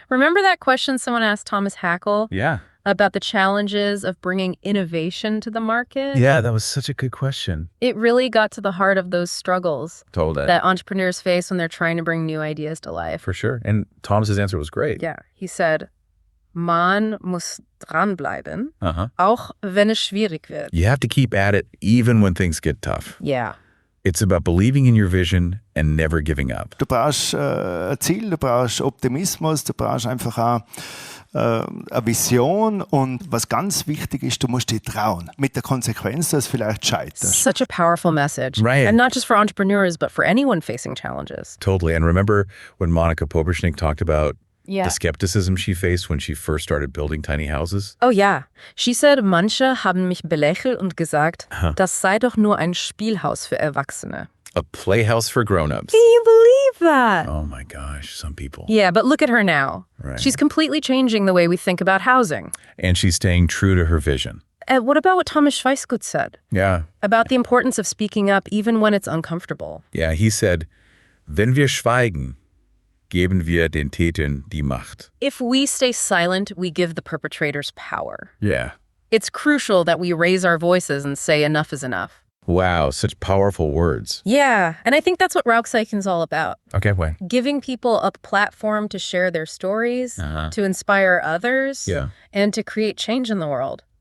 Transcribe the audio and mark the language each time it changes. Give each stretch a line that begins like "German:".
English: Remember that question someone asked Thomas Hackl? Yeah. About the challenges of bringing innovation to the market? Yeah, that was such a good question. It really got to the heart of those struggles that entrepreneurs face when they're trying to bring new ideas to life. For sure. And Thomas's answer was great. Yeah. He said,
German: man muss dranbleiben, auch wenn es schwierig wird.
English: You have to keep at it even when things get tough. Yeah. It's about believing in your vision and never giving up.
German: Du brauchst ein Ziel, du brauchst Optimismus, du brauchst einfach auch eine Vision und was ganz wichtig ist, du musst dich trauen. Mit der Konsequenz, dass vielleicht scheiterst.
English: Such a powerful message. Right. And not just for entrepreneurs, but for anyone facing challenges. Totally. And remember when Monika Poberschnigg talked about the skepticism she faced when she first started building tiny houses?
German: Oh ja.
English: She said,
German: manche haben mich belächelt und gesagt, das sei doch nur ein Spielhaus für Erwachsene.
English: A playhouse for grown-ups. Can you believe that? Oh my gosh, some people. Yeah, but look at her now. Right. She's completely changing the way we think about housing. And she's staying true to her vision. And what about what Thomas Schweissgut said? Yeah. About the importance of speaking up even when it's uncomfortable. Yeah, he said,
German: wenn wir schweigen, geben wir den Tätern die Macht.
English: If we stay silent, we give the perpetrators power. Yeah. It's crucial that we raise our voices and say enough is enough. Wow, such powerful words. Yeah, and I think that's what Rauchzeichen's all about. Okay, what? Giving people a platform to share their stories, to inspire others, and to create change in the world.